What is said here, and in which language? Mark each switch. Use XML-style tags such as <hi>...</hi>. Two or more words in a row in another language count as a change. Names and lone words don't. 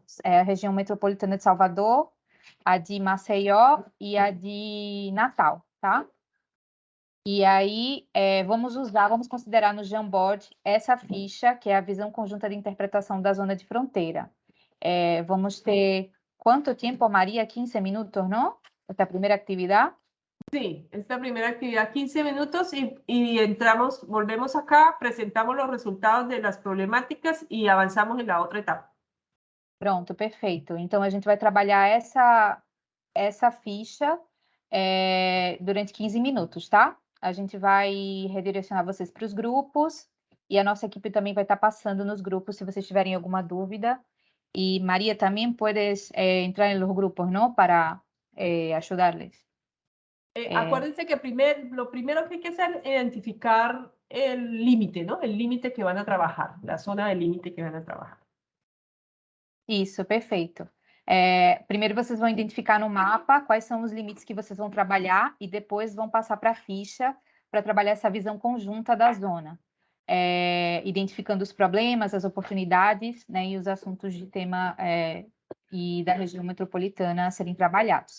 <pt>A região metropolitana de Salvador, a de Maceió e a de Natal, tá? E aí, vamos considerar no Jamboard essa ficha, que é a visão conjunta de interpretação da zona de fronteira. Vamos ter quanto tempo, Maria? 15 minutos, não? Esta primeira atividade?</pt> <es>Sí, esta primera actividad 15 minutos y entramos, volvemos acá, presentamos los resultados de las problemáticas y avanzamos en la otra etapa.</es> <pt>Pronto, perfeito. Então, a gente vai trabalhar essa ficha durante 15 minutos, tá? A gente vai redirecionar vocês para os grupos e a nossa equipe também vai estar passando nos grupos se vocês tiverem alguma dúvida.</pt> <es>E Maria, também puedes entrar en los grupos, ¿no? Para ayudarles. Acuérdense que lo primero que hay que hacer es identificar el límite, ¿no? El límite que van a trabajar, la zona del límite que van a trabajar.</es> <pt>Isso, perfeito. Primeiro vocês vão identificar no mapa quais são os limites que vocês vão trabalhar e depois vão passar para a ficha para trabalhar essa visão conjunta da zona, identificando os problemas, as oportunidades, né, e os assuntos de tema e da região metropolitana a serem trabalhados.</pt>